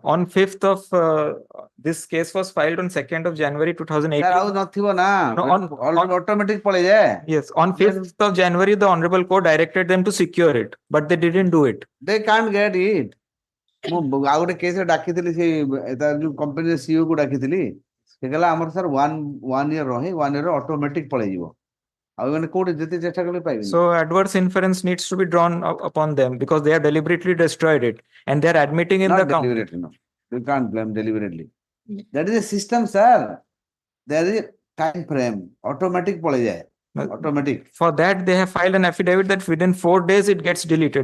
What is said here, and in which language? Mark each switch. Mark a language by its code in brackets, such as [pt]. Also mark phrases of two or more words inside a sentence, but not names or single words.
[en] On 5th of this case was filed on 2nd of January 2018. Sir, [or] ଆଉ ନଥିବ ନା [en] No, [or] automatic ପଳେଇଯାଏ. [en] Yes, on 5th of January, the Honorable Court directed them to secure it, but they didn't do it. They can't get it. [or] ମୁଁ ଆଉ ଗୋଟେ କେସ୍ ଡାକିଥିଲି ସେ ତାର ଯୋଉ କମ୍ପାନୀର ସିଇଓ କୁ ଡାକିଥିଲି ସେ କହିଲା ଆମର ସାର୍ [en] one year [or] ରହେ [en] 1 year automatic [or] ପଳେଇଯିବ ଆଉ ମାନେ କୋଉଠି ଯେତେ ଚେଷ୍ଟା କଲେ ପାଇବେନି. [en] So adverse inference needs to be drawn upon them because they have deliberately destroyed it and they are admitting in Not the count. deliberately, no. You can't blame deliberately. That is a system, sir. There is a time frame. Automatic पळेजाए. Automatic. For that, they have filed an affidavit that within 4 days it gets deleted.